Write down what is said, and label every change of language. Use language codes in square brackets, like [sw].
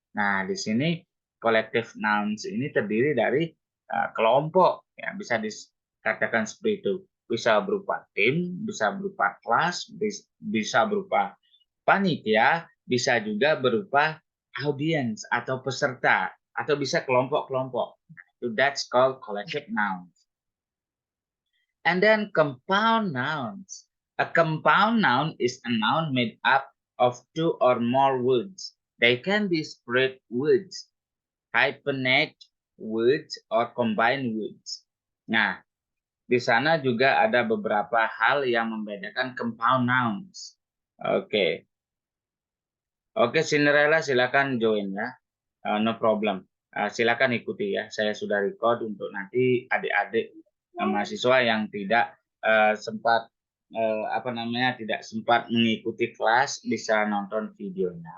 [id] Nah, di sini collective nouns ini terdiri dari kelompok, ya bisa dikatakan seperti itu. Bisa berupa tim, bisa berupa kelas, bisa berupa panitia, bisa juga berupa audience atau peserta, atau bisa kelompok-kelompok. [en] That's called collective nouns. And then compound nouns. A compound noun is a noun made up of 2 or more words. They can be spread words, hyphenate words, or combined words. [id] Nah, di sana juga ada beberapa hal yang membedakan compound nouns. Oke. Oke, Cinderella silakan join ya. [en] No problem. [id] Silakan ikuti ya. Saya sudah record untuk nanti adik-adik mahasiswa yang tidak sempat tidak sempat mengikuti kelas bisa nonton videonya.